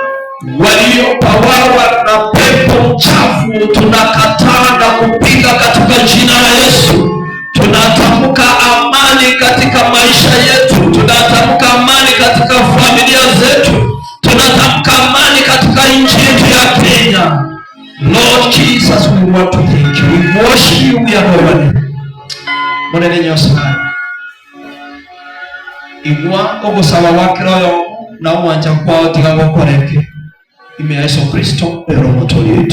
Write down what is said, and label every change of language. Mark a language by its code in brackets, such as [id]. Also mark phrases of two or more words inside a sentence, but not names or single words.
[sw] Waliopawawa na pepo mchafu tunakataa na kupinga katika jina la Yesu. Tunatamka amani katika maisha yetu, tunatamka amani katika familia zetu, tunatamka amani katika nchi yetu ya Kenya. [en] Lord Jesus, we want to thank you. We worship you, we adore you. [guz] Monene Nyasaye igwa ogusaba wakiroyo na uwanja kwao tiga gokoreke ime Yesu Kristo ero motori yetu.